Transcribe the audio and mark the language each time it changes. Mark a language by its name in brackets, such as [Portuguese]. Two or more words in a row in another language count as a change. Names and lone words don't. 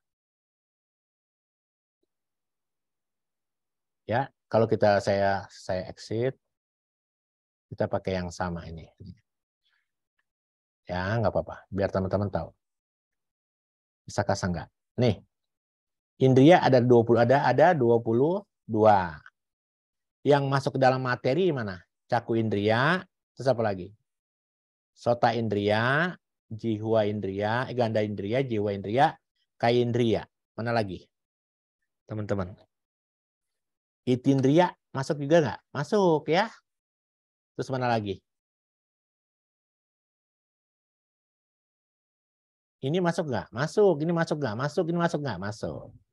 [Indonesian] Ya, kalau saya exit, kita pakai yang sama ini. Ya, nggak apa-apa, biar teman-teman tahu. Bisa kasih enggak? Nih, indriya ada 22. Yang masuk ke dalam materi mana? [Pali] Caku indriya, [Indonesian] terus apa lagi? [Pali] Sota indriya, jihwa indriya, ganda indriya, jiwa indriya, kaya indriya. [Indonesian] Mana lagi? Teman-teman. Itindriya masuk juga nggak? Masuk ya. Terus mana lagi? Ini masuk nggak? Masuk. Ini masuk nggak? Masuk. Ini masuk nggak? Masuk.